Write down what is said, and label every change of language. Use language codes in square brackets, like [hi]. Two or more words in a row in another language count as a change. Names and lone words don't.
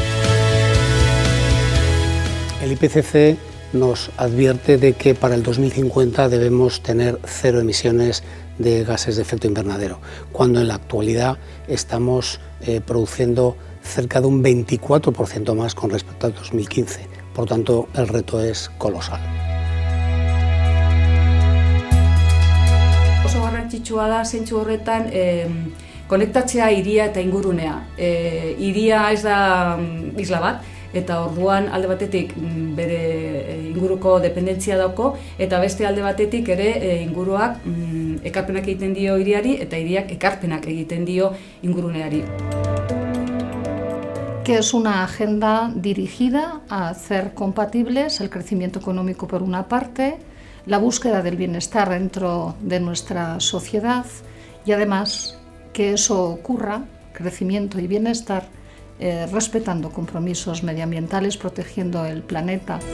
[es] El IPCC nos advierte de que para el 2050 debemos tener 0 emisiones de gases de efecto invernadero, cuando en la actualidad estamos produciendo cerca de un 24% más con respecto al 2015. Por tanto, el reto es colosal. [eu] Oso garrantzitsua da zentzu horretan konektatzea hiria eta ingurunea. Hiria ez da isla bat, eta orduan alde batetik bere inguruko dependentzia dauko, eta beste alde batetik ere inguruak ekarpenak egiten dio hiriari eta hiriak ekarpenak egiten dio inguruneari. [es] Que es una agenda dirigida a hacer compatibles el crecimiento económico por una parte, la búsqueda del bienestar dentro de nuestra sociedad y además que eso ocurra, crecimiento y bienestar, respetando compromisos medioambientales, protegiendo el planeta.